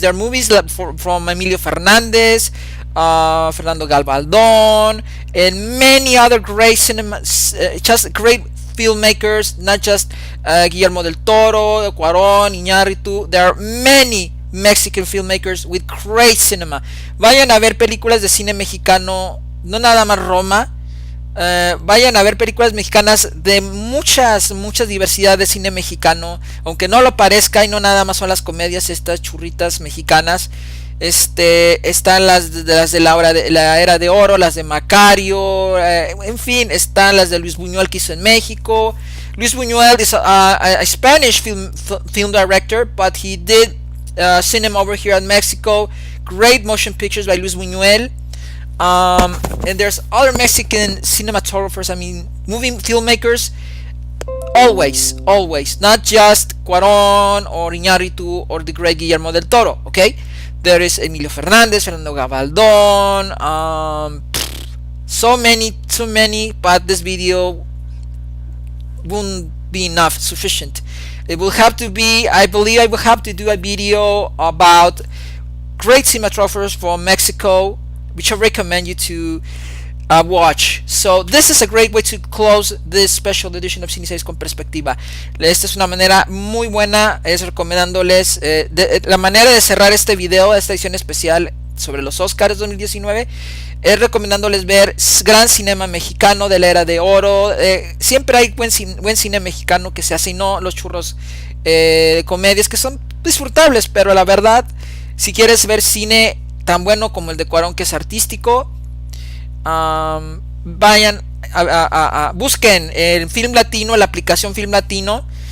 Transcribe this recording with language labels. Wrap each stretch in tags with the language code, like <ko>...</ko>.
<en>There are movies from Emilio Fernandez, Fernando Galvaldón, and many other great just great filmmakers, not just Guillermo del Toro, Cuarón, Iñárritu. There are many Mexican filmmakers with great cinema.</en> <es>Vayan a ver películas de cine mexicano, no nada más Roma. Vayan a ver películas mexicanas de muchas diversidad de cine mexicano, aunque no lo parezca, y no nada más son las comedias, estas churritas mexicanas. Están las de la era de oro, las de Macario, en fin, están las de Luis Buñuel que hizo en México.</es> <en>Luis Buñuel is a Spanish film director, but he did cinema over here in Mexico. Great motion pictures by Luis Buñuel. And there's other Mexican cinematographers, I mean movie filmmakers, always, not just Cuarón or Iñárritu or the great Guillermo del Toro. Okay, there is Emilio Fernandez, Fernando Gabaldón, so many, but this video won't be sufficient. It will have to be, I believe I will have to do a video about great cinematographers from Mexico, which I recommend you to watch. So this is a great way to close this special edition of Cine con Perspectiva.</en> <es>Esta es una manera muy buena, es recomendándoles la manera de cerrar este video, esta edición especial sobre los Oscars 2019, es recomendándoles ver gran cinema mexicano de la era de oro. Siempre hay buen cine mexicano que se hace, y no los churros de comedias que son disfrutables, pero la verdad, si quieres ver cine tan bueno como el de Cuarón, que es artístico, vayan busquen el Film Latino, la aplicación Film Latino.</es>